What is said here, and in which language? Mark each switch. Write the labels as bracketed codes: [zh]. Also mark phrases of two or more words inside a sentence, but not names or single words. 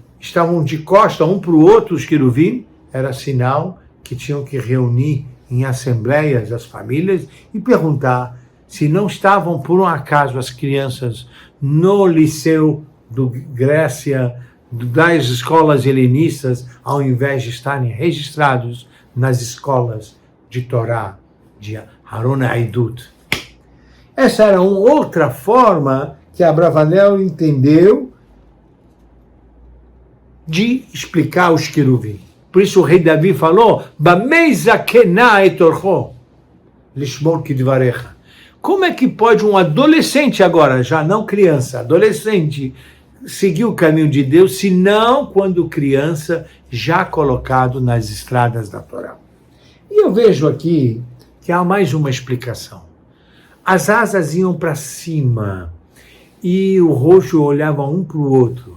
[pt] estavam de costas um para o outro os querubim, era sinal que tinham que reunir em assembleias as famílias e perguntar se não estavam, por um acaso, as crianças no liceu do Grécia, das escolas helenistas, ao invés de estarem registrados nas escolas de Torá, de Haron Haidut. Essa era uma outra forma que Abravanel entendeu de explicar os querubim. Por isso o rei Davi falou, [he] במה זקנה אתורחו, לשמור כדברך. [pt] Como é que pode um adolescente agora, já não criança, adolescente, seguir o caminho de Deus, se não quando criança, já colocado nas estradas da Torá? E eu vejo aqui que há mais uma explicação. As asas iam para cima e o rosto olhava um para o outro.